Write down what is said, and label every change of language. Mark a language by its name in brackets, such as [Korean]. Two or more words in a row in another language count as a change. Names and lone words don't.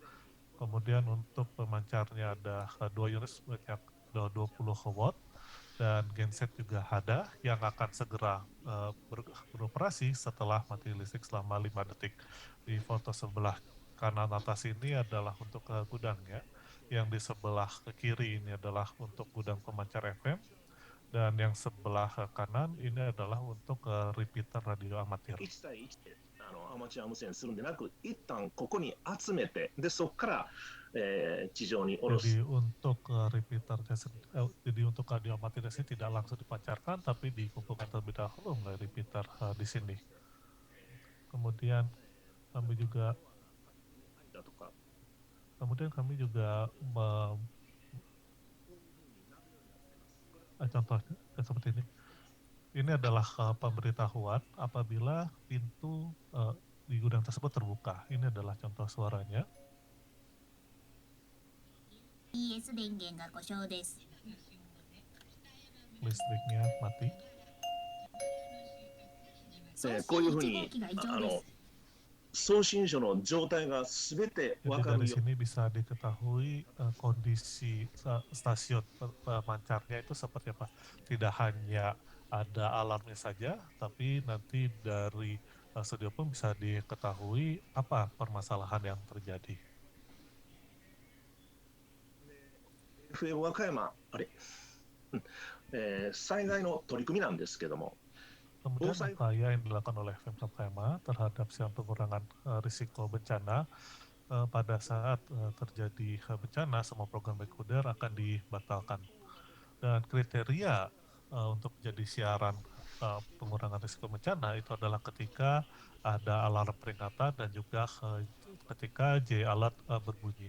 [Indonesian] Kemudian untuk pemancarnya ada 2 unit sebanyak 20 watt, dan genset juga ada yang akan segera beroperasi setelah mati listrik selama 5 detik. Di foto sebelah kanan atas ini adalah untuk gudangnya, yang di sebelah ke kiri ini adalah untuk gudang pemancar FM, dan yang sebelah kanan ini adalah untuk repeater radio amatir. [Japanese] 1 対1でアマチュア無線するんでなく、一旦ここに集めて、でそこから、地上に下ろす。 [Indonesian] Jadi untuk repeaternya, jadi untuk radio amatirnya sih tidak langsung dipancarkan, tapi dikumpulkan terlebih dahulu oleh repeater di sini. Kemudian kami juga [Japanese] だとか [Indonesian] contohnya seperti ini. Ini adalah pemberitahuan apabila pintu di gudang tersebut terbuka. Ini adalah contoh suaranya. [Japanese] ES 電源が故障です。 [Indonesian] Listriknya mati. [Japanese] こういうふうに送信所の状態がすべて [Indonesian] Jadi [Japanese] 分か [Indonesian] dari [Japanese] るよ。 [Indonesian] sini bisa diketahui kondisi stasiun pemancarnya itu seperti apa. Tidak hanya ada alarmnya saja, tapi nanti dari studio pun bisa diketahui apa permasalahan yang terjadi. [Japanese] FM 和歌山、あれ、災害の取り組みなんですけども、 [Indonesian] Kemudian upaya yang dilakukan oleh FM Wakayama terhadap siaran pengurangan risiko bencana pada saat terjadi bencana, semua program backcoder akan dibatalkan. Dan kriteria untuk menjadi siaran pengurangan risiko bencana itu adalah ketika ada alarm peringatan dan juga ketika J alert berbunyi.